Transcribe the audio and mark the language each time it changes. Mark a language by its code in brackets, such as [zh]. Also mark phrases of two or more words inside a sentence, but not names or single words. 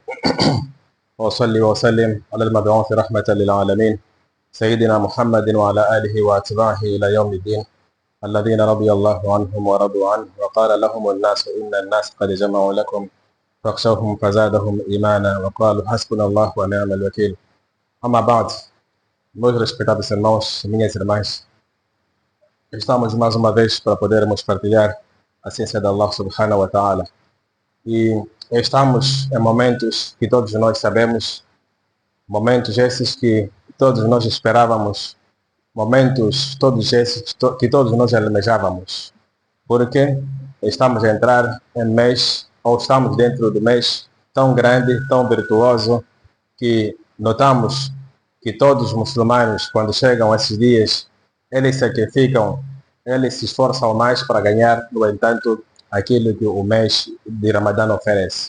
[ar] وصلي وسلم على المبعوث رحمة للعالمين سيدنا محمد وعلى آله وأتباعه إلى يوم الدين الذين رضي الله عنهم ورضوا عنه وقال لهم الناس إن الناس قد جمعوا لكم فاخشوهم فزادهم إيمانا وقالوا حسبنا الله ونعم الوكيل. Ama بعد, [pt] meus respetados irmãos e minhas irmãs, estamos mais uma vez para podermos partilhar a ciência de Allah [ar] سبحانه وتعالى. [pt] E estamos em momentos que todos nós sabemos, momentos esses que todos nós esperávamos, momentos todos esses que todos nós almejávamos. Porque estamos a entrar em mês, ou estamos dentro do mês tão grande, tão virtuoso, que notamos que todos os muçulmanos, quando chegam esses dias, eles sacrificam, eles se esforçam mais para ganhar, no entanto, aquilo que o mês de Ramadã oferece.